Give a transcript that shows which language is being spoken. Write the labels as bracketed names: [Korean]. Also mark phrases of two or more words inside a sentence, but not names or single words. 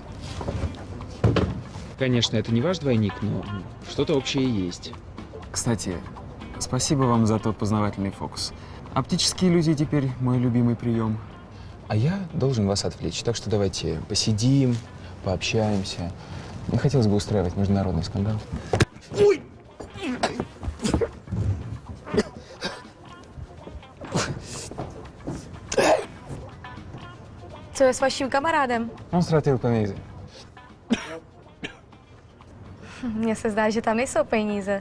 [Russian] Конечно, это не ваш двойник, но что-то общее есть. Кстати, спасибо вам за тот познавательный фокус. Оптические иллюзии теперь мой любимый прием. А я должен вас отвлечь, так что давайте посидим, пообщаемся. Не хотелось бы устраивать международный скандал. Ой! [Czech] Co je s vaším kamarádem? On ztratil peníze. Mně se zdá, že tam nejsou peníze.